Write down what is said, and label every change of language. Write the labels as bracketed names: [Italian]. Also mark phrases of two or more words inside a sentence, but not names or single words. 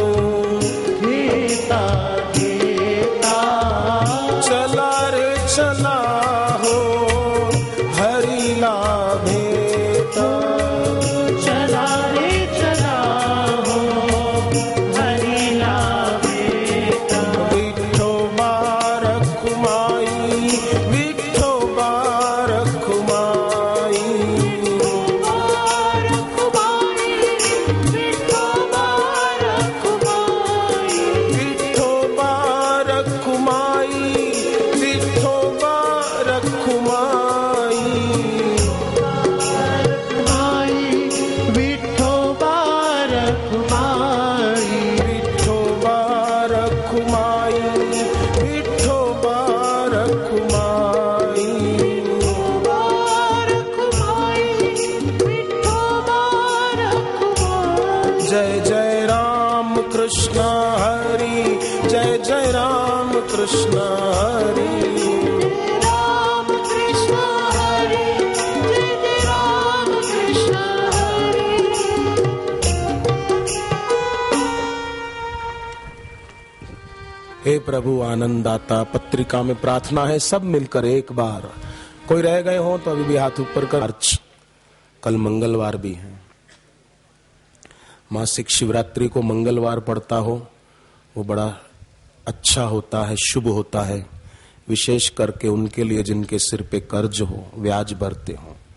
[Marathi] घेता घेता, चला रे चला हो हरीला भेटा, चला रे चला हो हरीला भेटा, विठोबा रखुमाई, विठोबा रखुमाई, विठोबा रखुमाई, विठोबा रखुमाई, विठोबा रखुमाई, विठोबा रखुमाई, विठोबा रखुमाई, विठोबा रखुमाई, जय जय राम कृष्ण हरि, जय जय राम कृष्ण हरि, राम कृष्ण हरि, जय जय राम कृष्ण हरि। हे प्रभु आनंददाता, [Hindi] पत्रिका में प्रार्थना है सब मिलकर एक बार, कोई रह गए हो तो अभी भी हाथ ऊपर कर। कल मंगलवार भी है, मासिक शिवरात्रि को मंगलवार पड़ता हो वो बड़ा अच्छा होता है, शुभ होता है, विशेष करके उनके लिए जिनके सिर पे कर्ज हो, ब्याज भरते हो।